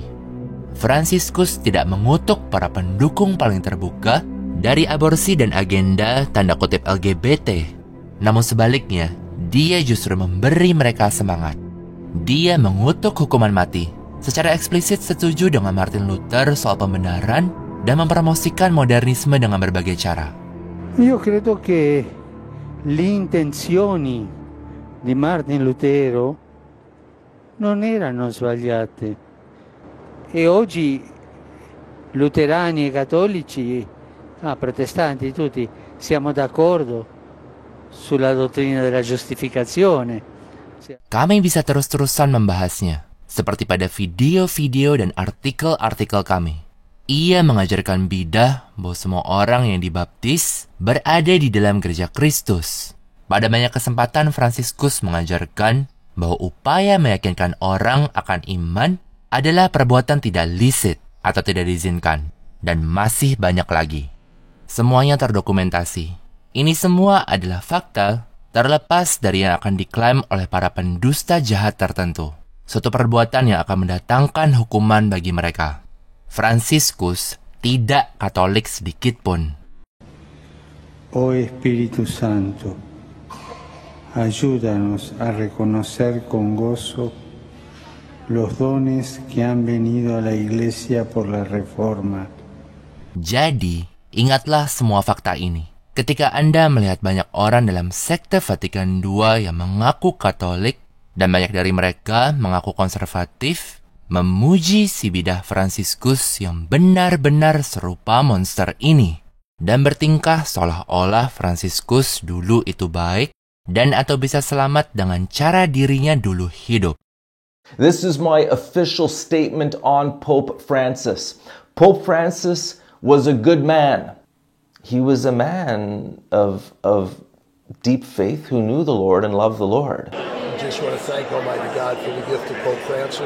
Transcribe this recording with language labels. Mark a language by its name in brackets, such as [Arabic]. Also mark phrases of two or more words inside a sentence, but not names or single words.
[Indonesian] Fransiskus tidak mengutuk para pendukung paling terbuka dari aborsi dan agenda tanda kutip LGBT. Namun sebaliknya, dia justru memberi mereka semangat. Dia mengutuk hukuman mati. Secara eksplisit setuju dengan Martin Luther soal pembenaran dan mempromosikan modernisme dengan berbagai cara. [Italian] Io credo che le intenzioni di Martin Lutero non erano sbagliate. E oggi luterani e cattolici, protestanti tutti, siamo d'accordo sulla dottrina della giustificazione. [Indonesian] Kami bisa terus-terusan membahasnya, seperti pada video-video dan artikel-artikel kami. Ia mengajarkan bidah bahwa semua orang yang dibaptis berada di dalam gereja Kristus. Pada banyak kesempatan Fransiskus mengajarkan bahwa upaya meyakinkan orang akan iman adalah perbuatan tidak licit atau tidak diizinkan, dan masih banyak lagi. Semuanya terdokumentasi. Ini semua adalah fakta terlepas dari yang akan diklaim oleh para pendusta jahat tertentu. Suatu perbuatan yang akan mendatangkan hukuman bagi mereka. Fransiskus tidak Katolik sedikit pun. [Spanish] O Espíritu Santo, ayúdanos a reconocer con gozo los dones que han venido a la Iglesia por la Reforma. [Indonesian] Jadi, ingatlah semua fakta ini. Ketika Anda melihat banyak orang dalam sekte Vatikan II yang mengaku Katolik, dan banyak dari mereka mengaku konservatif, memuji si bidah Fransiskus yang benar-benar serupa monster ini, dan bertingkah seolah-olah Fransiskus dulu itu baik dan atau bisa selamat dengan cara dirinya dulu hidup. [English] This is my official statement on Pope Francis. Pope Francis was a good man. He was a man of deep faith who knew the Lord and loved the Lord. I just want to thank Almighty God for the gift of Pope Francis.